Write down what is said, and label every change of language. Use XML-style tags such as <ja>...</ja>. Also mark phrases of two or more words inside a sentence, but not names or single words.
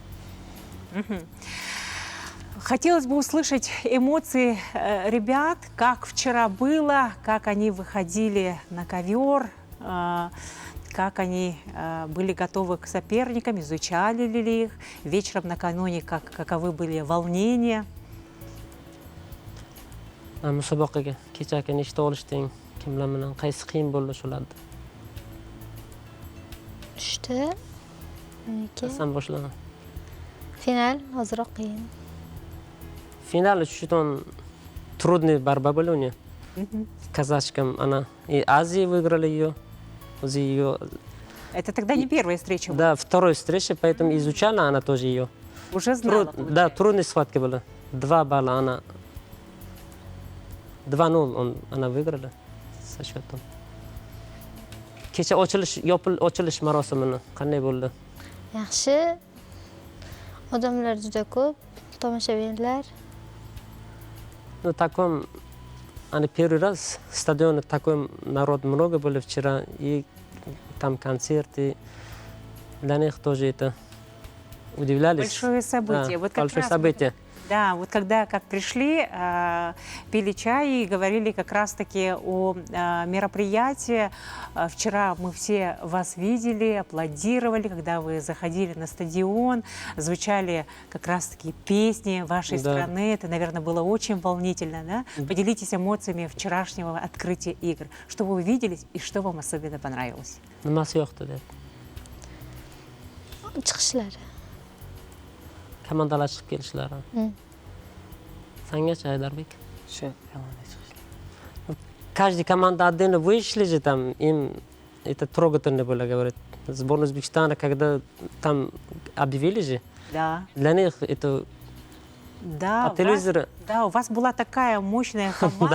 <ru>Хотелось бы услышать эмоции ребят, как вчера было, как они выходили на ковер, как они были готовы к соперникам, изучали ли их, вечером накануне, каковы были волнения.</ru> <uz>Musobaqaga kechagi nechta olishding? Kimlar bilan qaysi qiyin bo'ldi shularda? 3ta. Qasam boshlama. Final ozroq qiyin.</uz> <ru>Final очень трудная борьба была у нее. Казахском она и Азии выиграла ее. Это тогда не первая встреча была? Да, вторая встреча, поэтому изучала она тоже ее. Уже знала, Да, трудная схватка была. 2 балла она. 2-0 она выиграла со счетом.</ru> <uz>Kecha ochilish marosimini qanday bo'ldi? Yaxshi. Odamlar juda ko'p, tomoshabinlar.</uz> <ru>Ну, таком, они первый раз в стадионе такой народ много было вчера, и там концерты. Для них тоже это удивлялись. Большое событие. Да, Вот как большое раз событие. Да, вот когда как пришли, пили чай и говорили как раз-таки о мероприятии. Вчера мы все вас видели, аплодировали, когда вы заходили на стадион, звучали как раз-таки песни вашей страны. Это, наверное, было очень волнительно, да? Поделитесь эмоциями вчерашнего открытия игр. Что вы увидели и что вам особенно понравилось?</ru> <uz>Nimasi yoqdi deb. Chiqishlari. Komandalar chiqib kelishlari. Sangachi Haydarbek?</uz> <ru>Каждая команда отдельно вышли же там, им это трогательно было, говорит. Сборная Узбекистана, когда там объявили же, Да. для них это Да, по телевизору. Да, у вас была такая мощная команда,</ru>